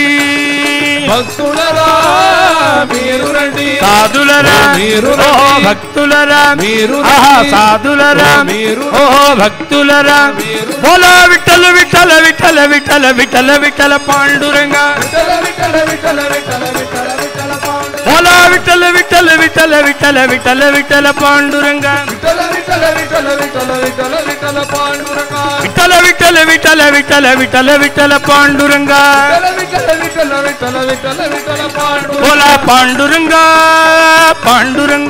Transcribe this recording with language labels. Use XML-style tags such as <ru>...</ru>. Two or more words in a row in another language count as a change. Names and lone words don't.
<te>భక్తులరా మీరు రండి సాధులరా మీరు ఓ రండి. భక్తులరా మీరు ఆహా రండి. సాధులరా మీరు ఓ భక్తులరా మీరు</te> <mr>బోలా విఠల విఠల విఠల విఠల విఠల విఠల పాండురంగ విఠల విఠల విఠల విఠల విఠల విఠల పాండురంగ बोला विठ्ठल विठ्ठल विठ्ठल विठ्ठल विठ्ठल विठ्ठल पांडुरंग विठ्ठल विठ्ठल विठ्ठल विठ्ठल विठ्ठल विठ्ठल पांडुरंग विठ्ठल विठ्ठल विठ्ठल विठ्ठल विठ्ठल विठ्ठल पांडुरंग विठ्ठल विठ्ठल विठ्ठल विठ्ठल विठ्ठल पांडुरंग बोला पांडुरंग पांडुरंग</mr>